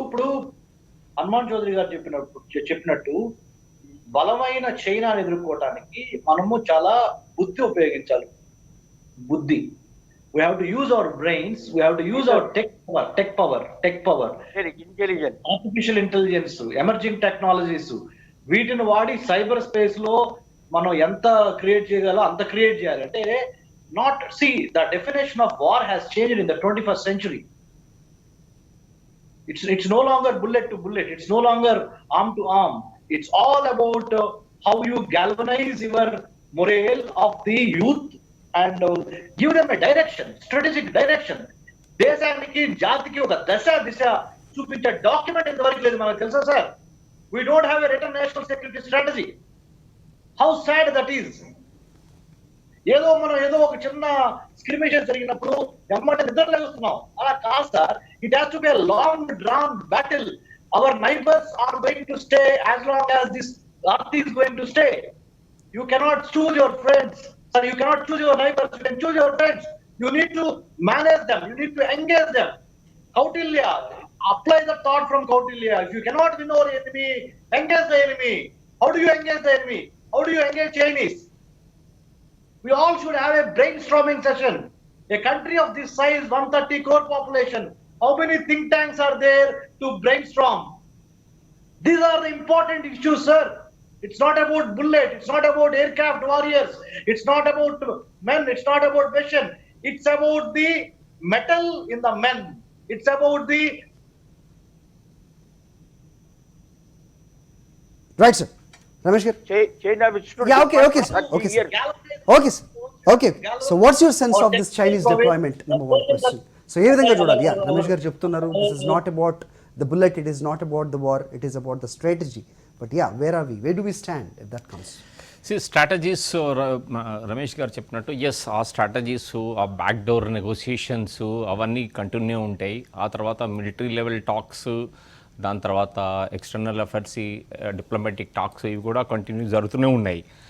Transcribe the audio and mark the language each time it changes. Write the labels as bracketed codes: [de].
[te] ఇప్పుడు హనుమాన్ చౌదరి గారు చెప్పినట్టు బలమైన చైనాని ఎదుర్కోవటానికి మనము చాలా బుద్ధి ఉపయోగించాలి. [en] బుద్ధి, we have to use our brains, we have to use our tech power, intelligence, [te] artificial intelligence, emerging technologies, వీటిని వాడి సైబర్ స్పేస్ లో మనం ఎంత క్రియేట్ చేయగలో అంత క్రియేట్ చేయాలి. [en] అంటే not see the definition of war has changed in the 21st century. It's no longer bullet to bullet, it's no longer arm to arm. It's all about how you galvanize your morale of the youth and give them a direction, strategic direction. [te] దేశానికి జాతికి ఒక దిశ చూపించే document ఇంతవరకు లేదు. మనకు తెలుసా sir? [en] We don't have a written national security strategy. How sad that is. [te] ఏదో ఒక చిన్న స్క్రిమేషన్ జరిగినప్పుడు ఎమ్మట నిద్ర లేస్తున్నాం. అలా కాదు sir. [en] It has to be a long drawn battle. Our neighbours are going to stay as long as this earth is going to stay. You cannot choose your friends, sir. You cannot choose your neighbors. You can choose your friends. You need to manage them. You need to engage them. Kautilya, apply the thought from Kautilya. If you cannot win our enemy, engage the enemy. How do you engage the enemy? How do you engage Chinese? We all should have a brainstorming session. A country of this size, 130 crore population, how many think tanks are there to brainstorm? These are the important issues, sir. It's not about bullet. It's not about aircraft warriors. It's not about men. It's not about mission. It's about the metal in the men. It's about the right sir. [te] Ramesh గారు, China విచ్చుడు [en] Yeah, okay, sir. Okay, sir. Okay, sir. Okay. So what's your sense of this Chinese deployment? Number one question. So [te] ఏ విధంగా చూడాలి? [en] yeah, [te] Ramesh గారు చెప్తున్నారు, [en] this is not about the bullet, it is not about the war, it is about the strategy. But yeah, where are we? Where do we stand if that comes? [te] Strategies Ramesh గారు చెప్పినట్టు yes, ఆ strategies, ఆ back door negotiations అవన్నీ continue ఉంటాయి. ఆ తర్వాత military level talks, దాని తర్వాత ఎక్స్టర్నల్ అఫైర్స్, డిప్లొమాటిక్ టాక్స్, ఇవి కూడా కంటిన్యూ జరుగుతూనే ఉన్నాయి.